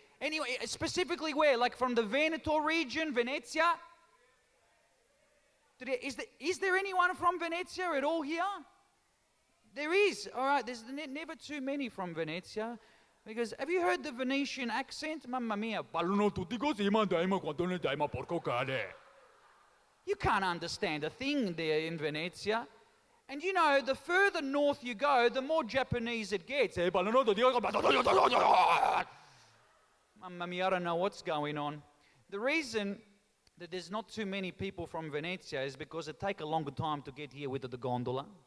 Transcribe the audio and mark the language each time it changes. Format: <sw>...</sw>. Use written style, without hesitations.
<en>Anyway, specifically where? Like from the Veneto region, Venezia? Is there anyone from Venezia at all here? There is. All right, there's never too many from Venezia. Because have you heard the Venetian accent?</en> <it>Mamma mia, parlano tutti così, ma dai, ma quanto ne dai, ma porco cane.</it> <en>You can't understand a thing there in Venezia. And you know, the further north you go, the more Japanese it gets. Mamma mia, I don't know what's going on. The reason that there's not too many people from Venezia is because it takes a longer time to get here with the gondola.</en>